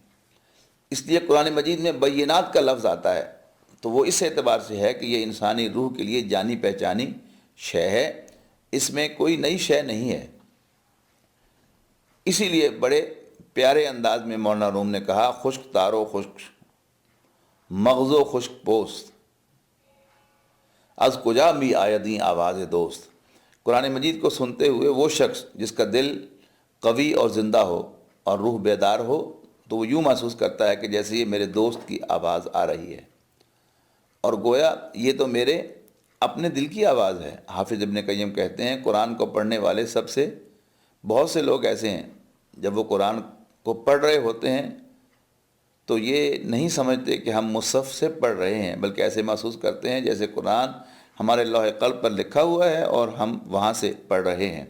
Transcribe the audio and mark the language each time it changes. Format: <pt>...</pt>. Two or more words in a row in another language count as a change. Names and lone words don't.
<ur>اس لیے قرآن مجید میں بینات کا لفظ آتا ہے تو وہ اس اعتبار سے ہے کہ یہ انسانی روح کے لیے جانی پہچانی شے ہے، اس میں کوئی نئی شے نہیں ہے۔ اسی لیے بڑے پیارے انداز میں مولانا روم نے کہا،</ur> <fa>خشک تارو خشک مغز و خشک پوست از کجا می آیدیں آواز دوست۔</fa> <ur>قرآن مجید کو سنتے ہوئے وہ شخص جس کا دل قوی اور زندہ ہو اور روح بیدار ہو تو وہ یوں محسوس کرتا ہے کہ جیسے یہ میرے دوست کی آواز آ رہی ہے، اور گویا یہ تو میرے اپنے دل کی آواز ہے۔ حافظ ابن قیم کہتے ہیں قرآن کو پڑھنے والے بہت سے لوگ ایسے ہیں، جب وہ قرآن کو پڑھ رہے ہوتے ہیں تو یہ نہیں سمجھتے کہ ہم مصحف سے پڑھ رہے ہیں، بلکہ ایسے محسوس کرتے ہیں جیسے قرآن ہمارے لوح قلب پر لکھا ہوا ہے اور ہم وہاں سے پڑھ رہے ہیں۔</ur>